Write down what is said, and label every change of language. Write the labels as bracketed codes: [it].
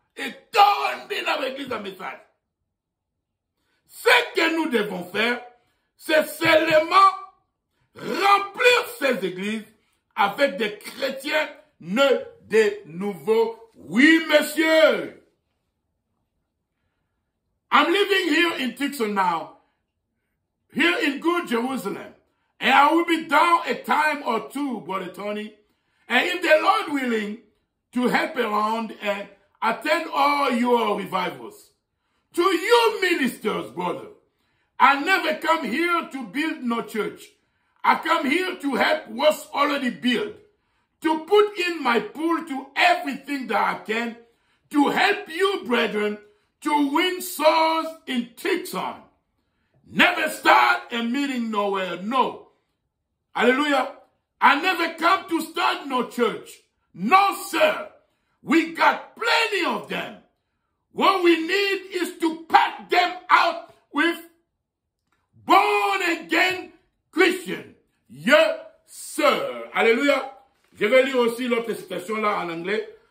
[fr] Et tourner dans l'église un message. Ce que nous devons faire, c'est seulement remplir ces églises avec des chrétiens nés de nouveau. Oui, monsieur. [en] I'm living here in Tucson now, here in good Jerusalem. And I will be down a time or two, Brother Tony. And if the Lord willing, to help around and attend all your revivals. To you ministers, brother, I never come here to build no church. I come here to help what's already built. To put in my pool to everything that I can. To help you, brethren, to win souls in Tucson. Never start a meeting nowhere, no. Hallelujah. I never come to start no church. No, sir. We got plenty of them. What we need is to pack them out with born-again Christians. Yes, sir. Alléluia. [fr] Je vais lire aussi l'autre citation là en anglais.